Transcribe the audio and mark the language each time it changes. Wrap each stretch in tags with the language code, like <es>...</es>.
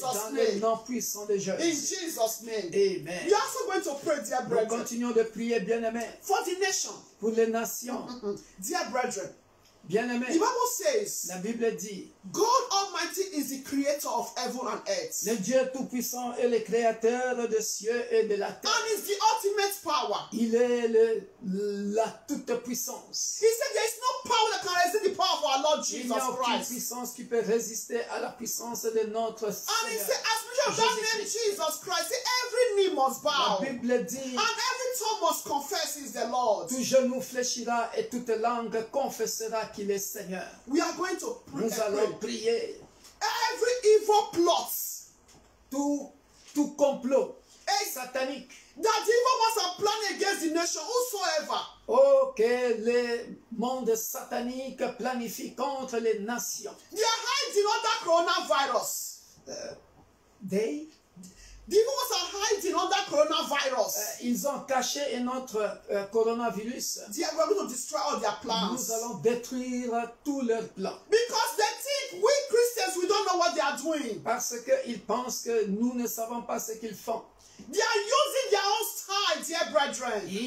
<fr>Dans le</fr> <en>name.</en> <fr>nom puissant de</fr> <en>In</en> <fr>Jésus.</fr> <en>Jesus' name. Amen. We are also going to pray, dear</en> <fr>Nous</fr> <en>brethren,</en> <fr>continuons de prier, bien-aimés,</fr> <en>for the nation.</en> <fr>pour les nations.</fr> <en>Dear brethren, the</en> <fr>Bien-aimés,</fr> <en>Bible says,</en> <fr>la Bible dit,</fr> <en>God Almighty is the creator of heaven and earth.</en> <fr>le Dieu Tout-Puissant est le créateur des cieux et de la terre.</fr> <en>And is the ultimate power.</en> <fr>Il est la toute-puissance.</fr> <en>He said there is no power that can resist the power of our Lord</en> <fr>Il</fr> <en>Jesus</en> <fr>n'y a aucune</fr> <en>Christ.</en> <fr>puissance qui peut résister à la puissance de notre</fr> <en>And he</en> <fr>Seigneur.</fr> <en>said, as we have that name Jesus Christ, say, every knee must</en> <fr>La</fr> <en>bow.</en> <fr>Bible dit,</fr> <en>And every tongue must confess he is the Lord.</en> <fr>tout genou fléchira et toute langue confessera qu'il est Seigneur.</fr> <en>We are going to pray.</en> <fr>Nous allons prier.</fr> <en>Every evil plot</en> <fr>Tout complot satanique.</fr> <en>that the evil ones are planning against the nation, whosoever.</en> <fr>Oh, que le monde satanique planifie contre les nations.</fr> <en>They are hiding under coronavirus. The evil ones are hiding under coronavirus.</en> <fr>Ils ont caché notre coronavirus.</fr> <en>They are going to destroy all their plans.</en> <fr>Nous allons détruire tous leurs plans.</fr> <en>Because they think we Christians, we don't know what they are doing.</en> <fr>Parce qu'ils pensent que nous ne savons pas ce qu'ils font.</fr> <en>They are using their own style, dear brethren.</en>